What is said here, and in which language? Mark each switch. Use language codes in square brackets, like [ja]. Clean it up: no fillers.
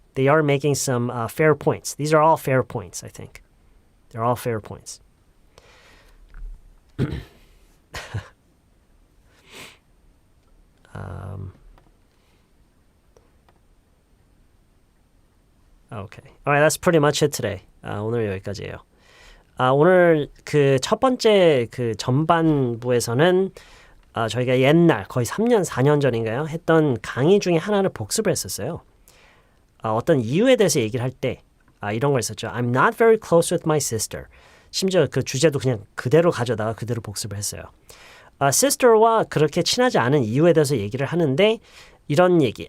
[en] They are making some fair points. These are all fair points, I think. They're all fair points. Okay. All right, that's pretty much it today. [ko] 오늘 여기까지예요. 오늘 그 첫 번째 그 전반부에서는 저희가 옛날 거의 3년, 4년 전인가요? 했던 강의 중에 하나를 복습을 했었어요. 어떤 이유에 대해서 얘기를 할 때 이런 걸 했었죠. [en] I'm not very close with my sister. [ko] 심지어 그 주제도 그냥 그대로 가져다가 그대로 복습을 했어요. sister와 그렇게 친하지 않은 이유에 대해서 얘기를 하는데 이런 얘기.